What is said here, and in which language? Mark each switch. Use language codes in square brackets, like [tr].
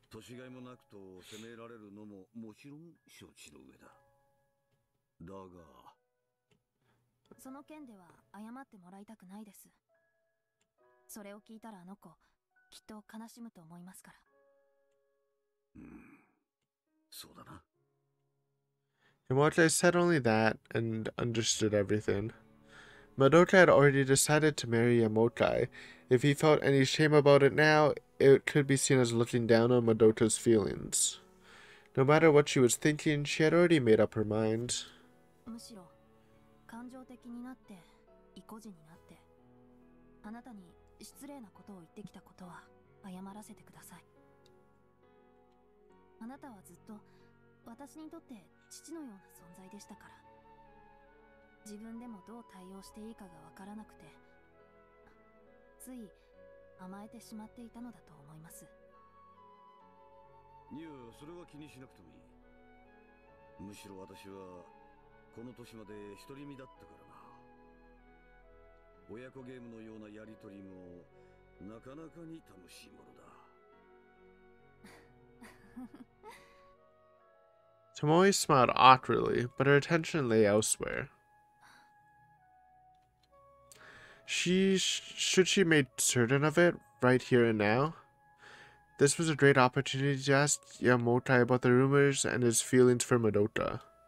[ja] 年がいもなくと責められるのももちろん承知の上だ。だが、その件では謝ってもらいたくないです。それを聞いたらあの子、きっと悲しむと思いますから。そうだな。 [en] Yamokai said only that and understood everything. Madoka had already decided to marry Yamokai. If he felt any shame about it now, it could be seen as looking down on Madoka's feelings. No matter what she was thinking, she had already made up her mind. [ja] むしろ感情的になって意固地になってあなたに失礼なことを言ってきたことは謝らせてください。あなたはずっと私にとって父のような存在でしたから。自分でもどう対応していいかがわからなくて、つい甘えてしまっていたのだと思います。いや、それは気にしなくてもいい。むしろ私はこの年まで独り身だったからな。親子ゲームのようなやりとりもなかなかに楽しいものだ。 [en] Tomoe smiled awkwardly, but her attention lay elsewhere. Should she make certain of it right here and now? This was a great opportunity to ask Yamokai about the rumors and his feelings for Madoka.